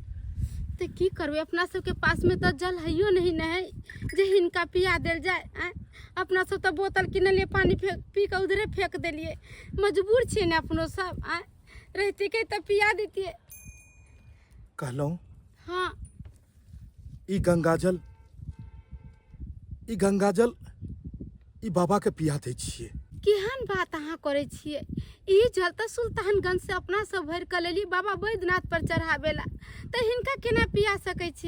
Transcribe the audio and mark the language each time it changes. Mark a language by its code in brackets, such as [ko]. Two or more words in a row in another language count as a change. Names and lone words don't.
[mai] तो की करबे अपना सबके पास में तो जल हइयो नहीं न है जे हिनका पिया देल जाए आय अपना सब तो बोतल किनलिए पानी पी के उधरे फेंक देलिए मजबूर छिए न अपनो सब आय रहती के तो पिया देतिए कहलौं हाँ ई गंगाजल ई बाबा के पिया दै छियै केहन बात अहाँ करे छिए ई जल तो सुल्तानगंज से अपना सब भर के लेली बाबा बैद्यनाथ पर चढ़ावेला तो हिनका केना पिया सकै छी